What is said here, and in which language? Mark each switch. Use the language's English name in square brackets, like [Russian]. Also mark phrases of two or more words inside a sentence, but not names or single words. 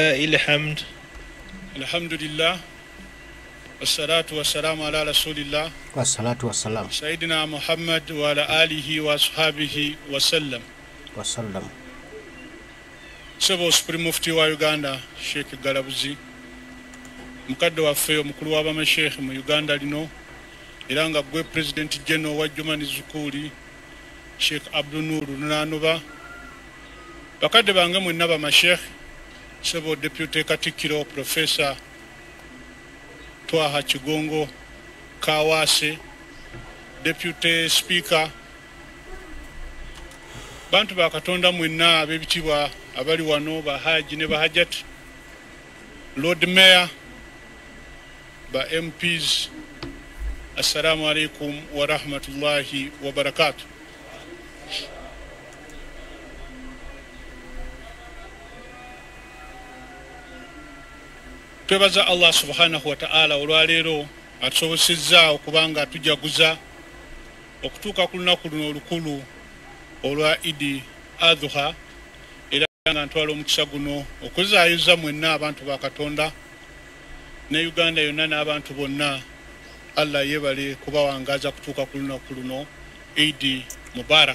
[Arabic] الحمد. الحمد لله والصلاة والسلام على رسول الله والصلاة والسلام سيدنا محمد وعلى آله وصحبه وسلم. [Ganda] Sebo [English] Supreme Mufti [Ganda] wa Uganda Sheikh Galabuzi mukadde waffe omukulu w'abamashekhe mu Uganda lino era nga gwe [English] President General [Ganda] wa Jumani Zukuli Sheikh Abdul Nur Nanuba bakadde bange mwenna bamashekhe Sebo Deputy Katikiro Professor Twaha Kigongo Kawase [English] Deputy Speaker [Ganda] bantu ba Katonda mwenna ab'ebitibwa abali wano bahaji ne bahajat [English] Lord Mayor [Ganda] ba MPs [Arabic] السلام عليكم ورحمة الله وبركاته. [Ganda] Twebaza [Arabic] الله سبحانه وتعالى [Ganda] olwaleero atusobosezza okubanga tujaguza okutuuka ku lunaku luno olukulu olwa Idi Adhuha era nga ntwala omukisa guno okuzaayoza mwenna abantu ba Katonda ne Uganda yonna n'abantu bonna Allah yebale kubawangaza kutuuka ku lunaku luno [Arabic] عيد مبارك.